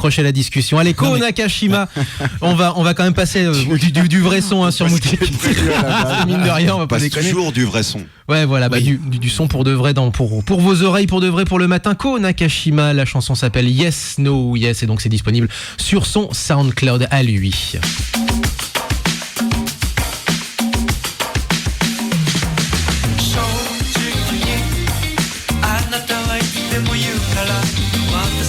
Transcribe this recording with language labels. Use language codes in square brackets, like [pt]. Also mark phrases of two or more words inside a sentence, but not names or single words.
[fr] raccrocher à la discussion. Allez, Ko Nakashima, on va quand même passer du vrai son hein, sur Mouteki. Mine de rien, on va pas Passe déconner. toujours du vrai son. Ouais, voilà, bah, Oui. du son pour de vrai, pour vos oreilles, pour de vrai, pour le matin. Ko Nakashima, la chanson s'appelle Yes, No, Yes, et donc c'est disponible sur son SoundCloud à lui. [ja] 正直にあなたはいつでも言うから